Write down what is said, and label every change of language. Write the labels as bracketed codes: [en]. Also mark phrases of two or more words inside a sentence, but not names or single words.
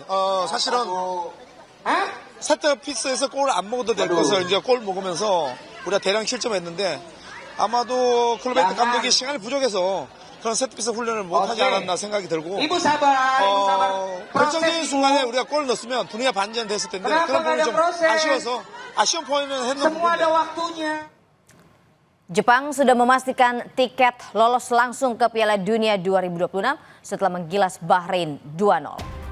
[ko] 사실은 세트피스에서 골을 안 먹어도 될 것을 이제 골 먹으면서 우리가 대량 실점했는데 아마도 클로베트 감독이 시간이 부족해서 그런 세트피스 훈련을 못 하지 않았나 생각이 들고 결정적인 순간에 우리가 골을 넣었으면 분위기가 반전됐을 텐데 그런 부분이 좀 아쉬워서 아쉬운 포인트는 했는 부분인데. [id] Jepang sudah memastikan tiket lolos langsung ke Piala Dunia 2026 setelah menggilas Bahrain 2-0.